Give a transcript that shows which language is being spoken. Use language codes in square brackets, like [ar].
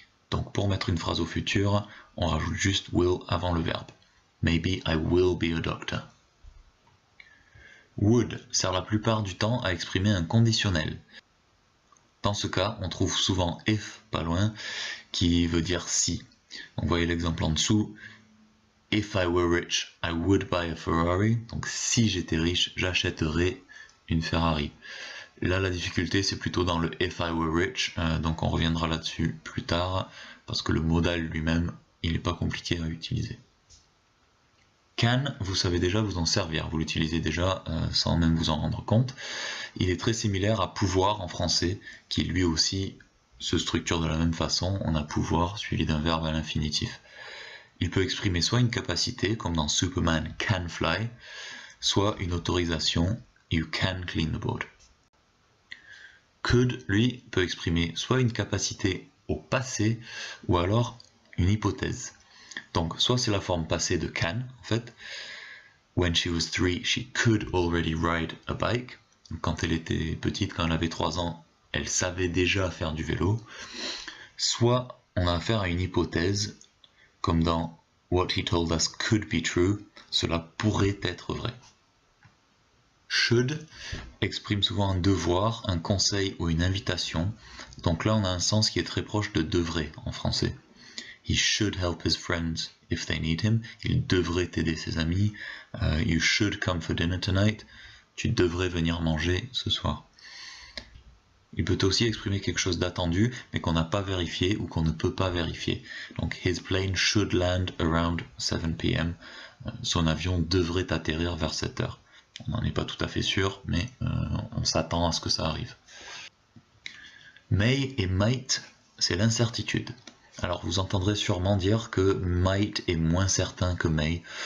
[fr] Donc pour mettre une phrase au futur, on rajoute juste will avant le verbe. [en] Maybe I will be a doctor. [fr] Would sert la plupart du temps à exprimer un conditionnel. Dans ce cas, on trouve souvent if pas loin, qui veut dire si. Donc, vous voyez l'exemple en dessous. [en] If I were rich, I would buy a Ferrari. [fr] Donc si j'étais riche, j'achèterais une Ferrari. Là, la difficulté, c'est plutôt dans le [en] if I were rich. [fr] Donc on reviendra là-dessus plus tard, parce que le modal lui-même, il n'est pas compliqué à utiliser. Can, vous savez déjà vous en servir, vous l'utilisez déjà sans même vous en rendre compte. Il est très similaire à pouvoir en français, qui lui aussi se structure de la même façon. On a pouvoir suivi d'un verbe à l'infinitif. Il peut exprimer soit une capacité, comme dans [en] Superman can fly, [fr] soit une autorisation, [en] you can clean the board. [fr] Could, lui, peut exprimer soit une capacité au passé, ou alors une hypothèse. Donc, soit c'est la forme passée de can, en fait. [en] When she was 3, she could already ride a bike. [fr] Donc, quand elle était petite, quand elle avait 3 ans, elle savait déjà faire du vélo. Soit on a affaire à une hypothèse, comme dans [en] What he told us could be true, [fr] cela pourrait être vrai. Should exprime souvent un devoir, un conseil ou une invitation. Donc là, on a un sens qui est très proche de devrait en français. [en] He should help his friends if they need him. [fr] Il devrait aider ses amis. [en] You should come for dinner tonight. [fr] Tu devrais venir manger ce soir. Il peut aussi exprimer quelque chose d'attendu, mais qu'on n'a pas vérifié ou qu'on ne peut pas vérifier. Donc, [en] his plane should land around 7 p.m. [fr] Son avion devrait atterrir vers 7 heures. On n'en est pas tout à fait sûr, mais on s'attend à ce que ça arrive. May et might, c'est l'incertitude. Alors vous entendrez sûrement dire que might est moins certain que may.